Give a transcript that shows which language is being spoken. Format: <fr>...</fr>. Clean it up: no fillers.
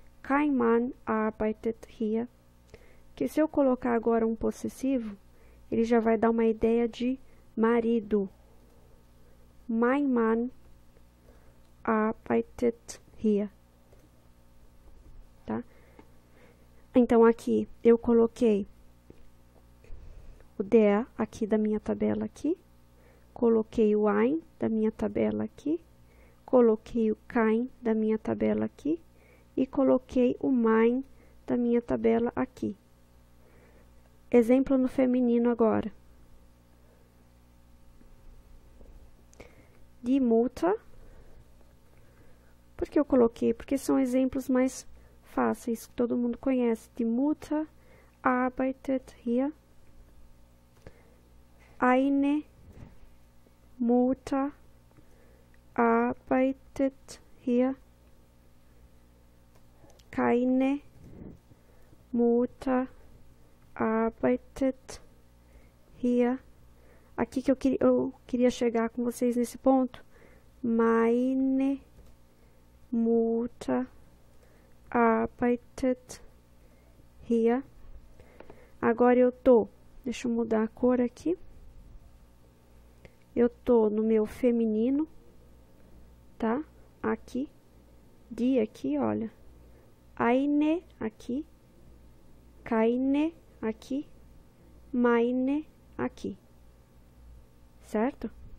<de>Kein Mann arbeitet hier.</de> <pt>Que se eu colocar agora um possessivo, ele já vai dar uma ideia de marido.</pt> <de>Mein Mann arbeitet hier.</de> <pt>Tá? Então, aqui eu coloquei o der aqui da minha tabela aqui. Coloquei o ein da minha tabela aqui. Coloquei o kein da minha tabela aqui. E coloquei o mein da minha tabela aqui. Exemplo no feminino agora.</pt> <de>Die Mutter.</de> <pt>Por que eu coloquei? Porque são exemplos mais fáceis, que todo mundo conhece.</pt> <de>Die Mutter arbeitet hier. Eine Mutter arbeitet hier. Keine Mutter arbeitet hier.</de> <pt>Aqui que eu queria chegar com vocês nesse ponto.</pt> <de>Meine Mutter arbeitet hier.</de> <pt>Agora eu tô, deixa eu mudar a cor aqui. Eu tô no meu feminino, tá? Aqui, die aqui, olha. Eine aqui, keine aqui, meine aqui, certo?</pt>